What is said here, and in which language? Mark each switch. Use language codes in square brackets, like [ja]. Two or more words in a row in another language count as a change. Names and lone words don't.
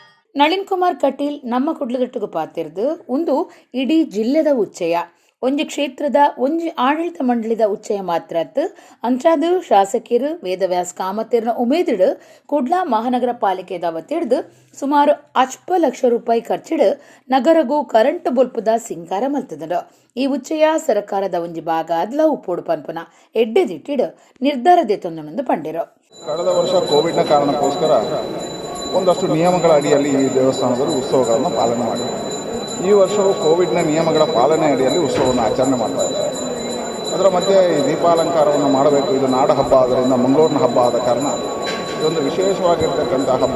[tcy] ನಳಿನ್ ಕುಮಾರ್ ಕಟೀಲ್ ನಮ್ಮ ಕುಡ್ಲಗಟ್ಟುಗು ಪಾತಿರ್ದು ಒಂದು ಇಡೀ ಜಿಲ್ಲೆದ ಉಚ್ಚಯ ಒಂಜಿ ಕ್ಷೇತ್ರದ ಒಂಜಿ ಆಡಳಿತ ಮಂಡಳಿದ ಉಚ್ಚಯ ಮಾತ್ರತ್ ಅಂಚಾದು ಶಾಸಕರು ವೇದವ್ಯಾಸ್ ಕಾಮತಿರ್ನ ಉಮೇದಿಡು ಕುಡ್ಲ ಮಹಾನಗರ ಪಾಲಿಕೆದ ಅವತ್ತಿಡ್ದು ಸುಮಾರು 10 ಲಕ್ಷ ರೂಪಾಯಿ ಖರ್ಚಿಡು ನಗರಗೂ ಕರೆಂಟ್ ಬೊಲ್ಪುದ ಸಿಂಗಾರ ಮಲ್ತದಡು. ಈ ಉಚ್ಚಯ ಸರ್ಕಾರದ ಒಂಜಿ ಭಾಗ ಅದ್ಲ ಉಪ್ಪೋಡು ಪನ್ಪುನ ಎಡ್ಡೆದಿಟ್ಟಿಡು ನಿರ್ಧಾರದೆ ತೊಂದನೊಂದು ಪಂಡಿರು. [kn] ಕಳೆದ ವರ್ಷ ಕೋವಿಡ್ನ ಕಾರಣಕ್ಕೋಸ್ಕರ ಒಂದಷ್ಟು ನಿಯಮಗಳ ಅಡಿಯಲ್ಲಿ ಈ ದೇವಸ್ಥಾನದಲ್ಲಿ ಉತ್ಸವಗಳನ್ನು ಪಾಲನೆ ಮಾಡಿದೆ. ಈ ವರ್ಷವೂ ಕೋವಿಡ್ನ ನಿಯಮಗಳ ಪಾಲನೆ ಅಡಿಯಲ್ಲಿ ಉತ್ಸವವನ್ನು ಆಚರಣೆ ಮಾಡ್ತಾ ಇದ್ದಾರೆ. ಅದರ ಮಧ್ಯೆ ಈ ದೀಪಾಲಂಕಾರವನ್ನು ಮಾಡಬೇಕು. ಇದು ನಾಡ ಹಬ್ಬ ಆದ್ದರಿಂದ ಮಂಗಳೂರಿನ ಹಬ್ಬ ಆದ ಕಾರಣ ಇದೊಂದು ವಿಶೇಷವಾಗಿರ್ತಕ್ಕಂಥ ಹಬ್ಬ.